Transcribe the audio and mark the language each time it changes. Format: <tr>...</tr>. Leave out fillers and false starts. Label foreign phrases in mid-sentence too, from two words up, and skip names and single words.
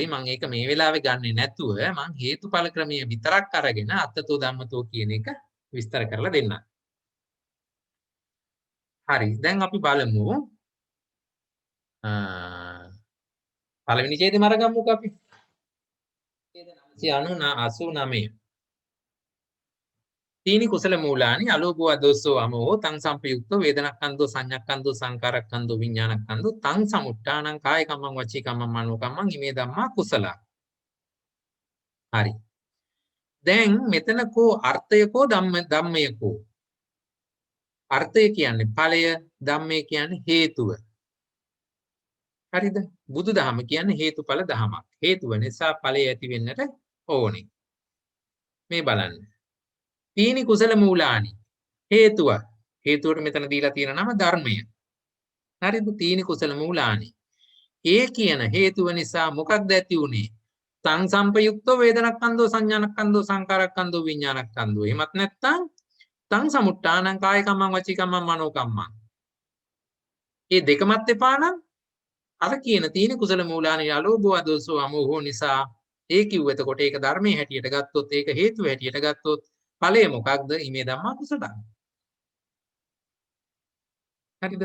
<si>මම ඒක මේ වෙලාවේ ගන්නෙ නැතුව මම හේතුඵල ක්‍රමය විතරක් අරගෙන</si> <pi>අත්තතෝ ධම්මතෝ</pi> <si>කියන එක විස්තර කරලා දෙන්නම්. හරි. දැන් අපි බලමු පළවෙනි ඡේදෙම අරගමුකෝ අපි. ඡේද 989.</si> <pi>තීනි කුසල මූලානි අලෝභෝ අදෝසෝ අමෝ තං සම්පයුක්තෝ වේදනක්ඛන්தோ සංඥක්ඛන්தோ සංකාරක්ඛන්தோ විඥානක්ඛන්தோ තං සමුට්ඨානං කාය කම්මං වචී කම්මං මනෝ කම්මං හිමේ ධම්මා කුසල.</pi> <si>හරි. දැන් මෙතන කෝ අර්ථයකෝ ධම්මයකෝ. අර්ථය කියන්නේ ඵලය, ධම්මය කියන්නේ හේතුව. හරිද? බුදුදහම කියන්නේ හේතුඵල දහමක්. හේතුව නිසා ඵලය ඇති වෙන්නට ඕනේ. මේ බලන්න.</si> <pi>තීනි කුසල මූලානි හේතුව.</pi> <si>හේතුවට මෙතන දීලා තියෙන නම ධර්මය. හරිද?</si> <pi>තීනි කුසල මූලානි.</pi> <si>ඒ කියන හේතුව නිසා මොකක්ද ඇති උනේ?</si> <pi>තං සම්පයුක්තෝ වේදනක්ඛන්தோ සංඥානක්ඛන්தோ සංකාරක්ඛන්தோ විඥානක්ඛන්தோ.</pi> <si>එහෙමත් නැත්නම්</si> <pi>තං සමුට්ඨානං කාය කම්මං වචී කම්මං මනෝ කම්මං.</pi> <si>මේ දෙකමත් එපා නම් අර කියන</si> <pi>තීන කුසල මූලානි අලෝභෝ අදෝසෝ අමෝහෝ</pi> <si>නිසා ඒ කිව්ව එතකොට ඒක ධර්මයේ හැටියට ගත්තොත් ඒක හේතුව හැටියට ගත්තොත් ඵලය මොකක්ද?</si> <pi>ඉමේ ධම්මා කුසල. හරිද?</pi>